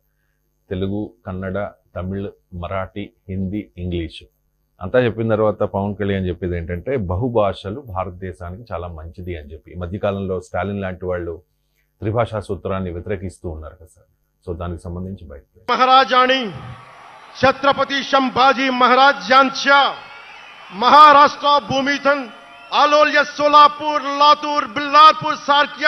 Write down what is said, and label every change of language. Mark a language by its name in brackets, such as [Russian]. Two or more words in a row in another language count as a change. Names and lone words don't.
[Telugu] తెలుగు, కన్నడ, తమిళ్, మరాఠీ, హిందీ, ఇంగ్లీషు అంతా చెప్పిన తర్వాత పవన్ కళ్యాణ్ చెప్పేది ఏంటంటే బహుభాషలు భారతదేశానికి చాలా మంచిది అని చెప్పి. ఈ మధ్యకాలంలో స్టాలిన్ లాంటి వాళ్ళు త్రిభాషా సూత్రాన్ని వ్యతిరేకిస్తూ ఉన్నారు కదా సార్. సో దానికి సంబంధించి బయట [Marathi] महाराजाणी छत्रपती संभाजी महाराज यांच्या महाराष्ट्र भूमीतून आलोल्य सोलापूर, लातूर, बिल्लारपूर सारख्या